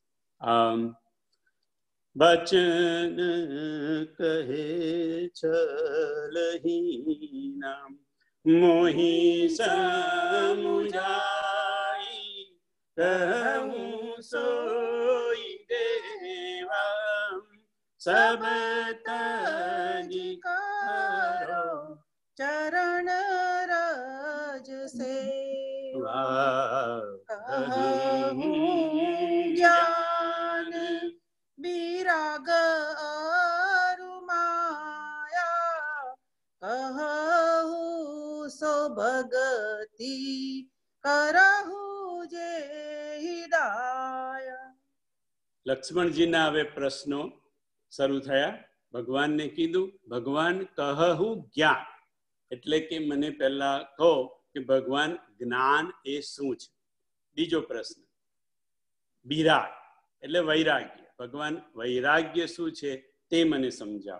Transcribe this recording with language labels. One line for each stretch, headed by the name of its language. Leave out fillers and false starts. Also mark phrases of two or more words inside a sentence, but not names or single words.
Awadhi: वचन कहे छलहीना मोही समुजाई कहूँ सोई देवा सब तज करो चरण रज सेवा कहूँ ज्ञान विराग अरु माया कहूँ सो भगति करहु जे हिदाया।
Gujarati: લક્ષ્મણજીના હવે પ્રશ્નો શરૂ થયા. ભગવાનને કીધું, ભગવાન કહું જ્ઞાન, એટલે કે મને પહેલા કહો કે ભગવાન જ્ઞાન એ શું છે. બીજો પ્રશ્ન વિરાગ એટલે વૈરાગ્ય, ભગવાન વૈરાગ્ય શું છે તે મને સમજાવો.